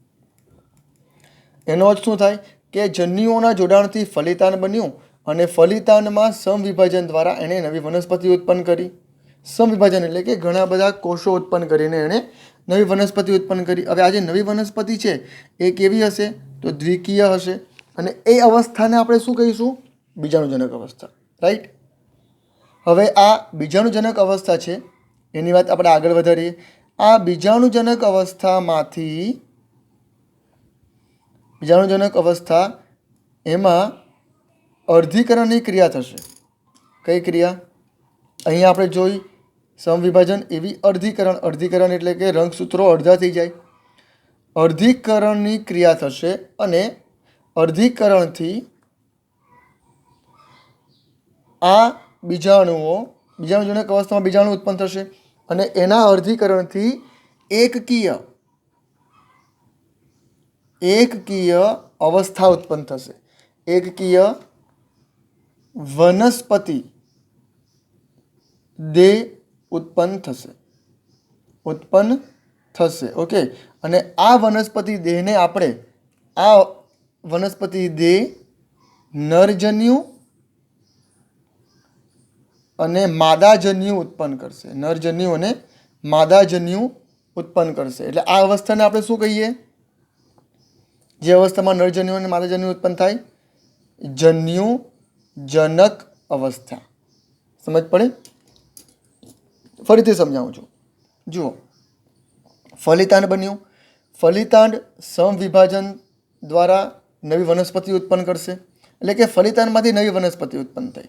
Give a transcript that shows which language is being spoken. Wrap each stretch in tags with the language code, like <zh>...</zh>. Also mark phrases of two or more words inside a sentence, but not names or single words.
<gu>એનો અર્થ શું થાય કે જન્યુઓના જોડાણથી ફલિતાંડ બન્યું અને ફલિતાંડમાં સમવિભાજન દ્વારા એણે નવી વનસ્પતિ ઉત્પન્ન કરી। સમવિભાજન એટલે કે ઘણા બધા કોષો ઉત્પન્ન કરીને એણે નવી વનસ્પતિ ઉત્પન્ન કરી। હવે આ જે નવી વનસ્પતિ છે એ કેવી હશે તો દ્વિકીય હશે અને એ અવસ્થાને આપણે શું કહીશું બીજાણુજનક અવસ્થા રાઇટ। હવે આ બીજાણુજનક અવસ્થા છે એની વાત આપણે આગળ વધારીએ। આ બીજાણુજનક અવસ્થા એમાં અર્ધીકરણની ક્રિયા થશે। કઈ ક્રિયા અહીં આપણે જોઈ સમવિભાજન એવી અર્ધીકરણ એટલે કે રંગસૂત્રો અર્ધા થઈ જાય। અર્ધીકરણની ક્રિયા થશે અને અર્ધીકરણથી આ બીજાણુજનક અવસ્થામાં બીજાણુ ઉત્પન્ન થશે અને એના અર્ધીકરણથી એકકીય અવસ્થા ઉત્પન્ન થશે। એકકીય વનસ્પતિ દેહ ઉત્પન્ન થશે ઓકે અને આ વનસ્પતિ દેહને આપણે આ વનસ્પતિ દેહ નરજન્યુ અને માદાજન્યુ ઉત્પન્ન કરશે। નરજન્યુ અને માદાજન્યુ ઉત્પન્ન કરશે એટલે આ અવસ્થાને આપણે શું કહીએ જે અવસ્થામાં નરજન્યુ અને માદાજન્યુ ઉત્પન્ન થાય જન્યુજનક અવસ્થા. સમજ પડે? ફરીથી સમજાવું છું. જુઓ, ફલિતાંડ બન્યું. ફલિતાંડ સમવિભાજન દ્વારા નવી વનસ્પતિ ઉત્પન્ન કરશે, એટલે કે ફલિતાંડમાંથી નવી વનસ્પતિ ઉત્પન્ન થઈ.</gu>